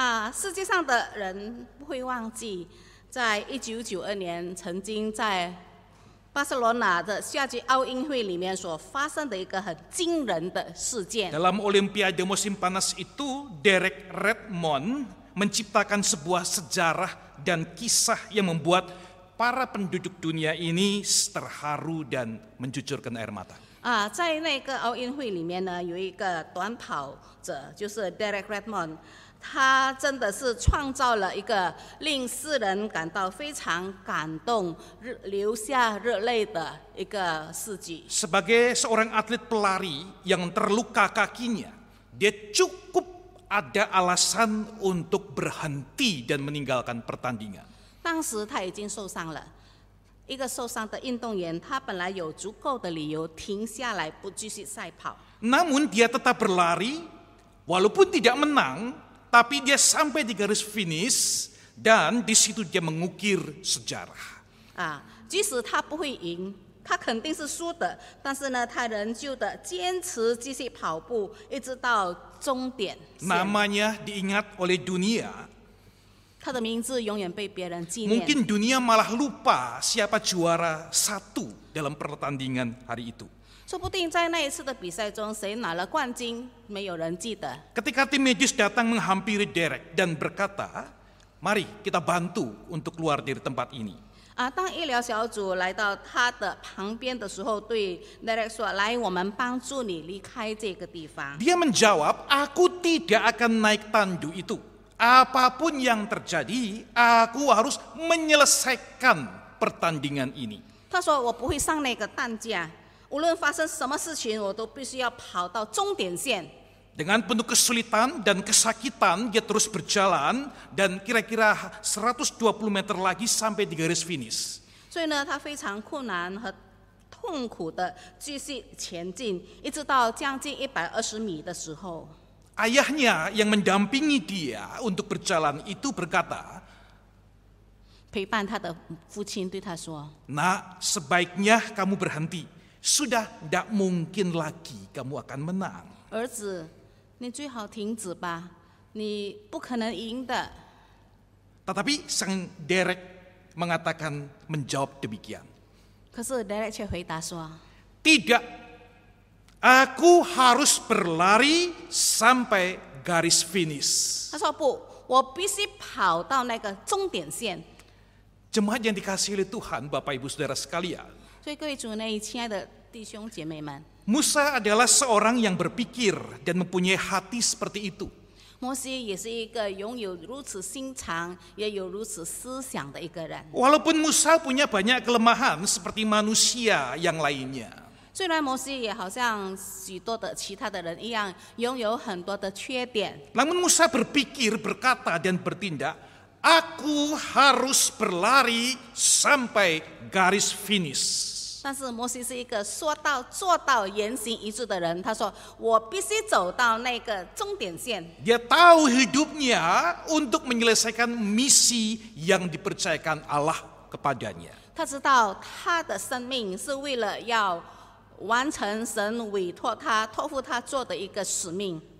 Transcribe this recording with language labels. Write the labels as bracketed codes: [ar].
[zh] 世界上的人不会忘记，在1992年曾经在巴塞罗那的夏季奥运会里面所发生的一个很惊人的事件。 [id] Dalam Olimpiade musim panas itu, Derek Redmond menciptakan sebuah sejarah dan kisah yang membuat para penduduk dunia ini terharu dan mencucurkan air mata. [zh] 在那个奥运会里面呢，有一个短跑者，就是 Derek Redmond， 他真的是创造了一个令世人感到非常感动、流下热泪的一个事迹。 [id] Sebagai seorang atlet pelari yang terluka kakinya, dia cukup ada alasan untuk berhenti dan meninggalkan pertandingan. [zh] 当时他已经受伤了，一个受伤的运动员，他本来有足够的理由停下来不继续赛跑。 [id] Namun dia tetap berlari, walaupun tidak menang, tapi dia sampai di garis finish dan di situ dia mengukir sejarah. [zh] 即使他不会赢，他肯定是输的，但是呢，他仍旧的坚持继续跑步，一直到终点线。 [id] Namanya diingat oleh dunia. [zh] 他的名字永远被别人纪念。 [id] Mungkin dunia malah lupa siapa juara satu dalam pertandingan hari itu. [zh] 说不定在那一次的比赛中，谁拿了冠军，没有人记得。 [id] Ketika tim medis datang menghampiri Derek dan berkata, mari kita bantu untuk keluar dari tempat ini. [zh] 当医疗小组来到他的旁边的时候，对 Derek 说：“来，我们帮助你离开这个地方。” [id] Dia menjawab, aku tidak akan naik tandu itu. Apapun yang terjadi, aku harus menyelesaikan pertandingan ini. [zh] 他说：“我不会上那个担架，无论发生什么事情，我都必须要跑到终点线。” [id] Dengan penuh kesulitan dan kesakitan, dia terus berjalan dan kira-kira 120 meter lagi sampai di garis finish. [zh] 所以呢，他非常困难和痛苦的继续前进，一直到将近120米的时候。 [id] Ayahnya yang mendampingi dia untuk berjalan itu berkata, [zh] 陪伴他的父亲对他说 [id] Nak, sebaiknya kamu berhenti. Sudah tidak mungkin lagi kamu akan menang.：“ [zh] 儿子，你最好停止吧，你不可能赢的。” [id] Tetapi sang Derek mengatakan menjawab demikian. [zh] 可是 Derek 却回答说 [id] Tidak, aku harus berlari sampai garis finish.：“ [zh] 他说不，我必须跑到那个终点线。” [id] Jemaat yang dikasihi oleh Tuhan, Bapak Ibu Saudara sekalian. [zh] 所以各位主内亲爱的弟兄姐妹们， [id] Musa adalah seorang yang berpikir dan mempunyai hati seperti itu. [zh] 摩西也是一个拥有如此心肠，也有如此思想的一个人。 [id] Walaupun Musa punya banyak kelemahan seperti manusia yang lainnya. [zh] 虽然摩西也好像许多的其他的人一样，拥有很多的缺点， [id] Namun Musa berpikir, berkata dan bertindak, aku harus berlari sampai garis finish. [zh] 但是摩西是一个说到做到、言行一致的人。他说：“我必须走到那个终点线。” [id] Dia tahu hidupnya untuk menyelesaikan misi yang dipercayakan Allah kepadanya. [zh] 他知道他的生命是为了要完成神委托他、托付他做的一个使命。